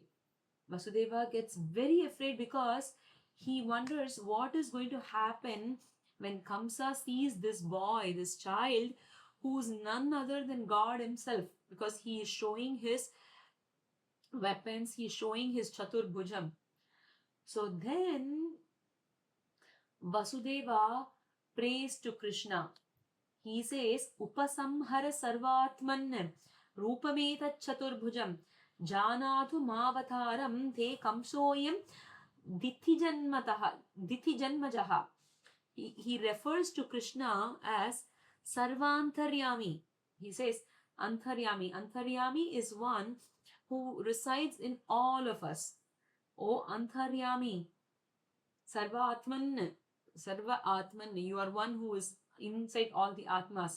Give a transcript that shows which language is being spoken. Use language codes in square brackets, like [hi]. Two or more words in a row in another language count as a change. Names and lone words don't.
[en] Vasudeva gets very afraid because he wonders what is going to happen when Kamsa sees this boy, this child, who's none other than God himself, because he is showing his weapons, he is showing his Chaturbhujam. So then Vasudeva prays to Krishna. He says, [sa] उपसंहर सर्वात्मन् रूपमेतत् चतुर्भुजम् जानातु मावतारं ते कंसोऽयं दितिजन्मजः. [en] He refers to Krishna as Sarvantaryami. He says Antaryami. Antaryami is one who resides in all of us. [sa] ओ अन्तर्यामिन्, सर्व आत्मन्, [en] you are one who is inside all the Atmas.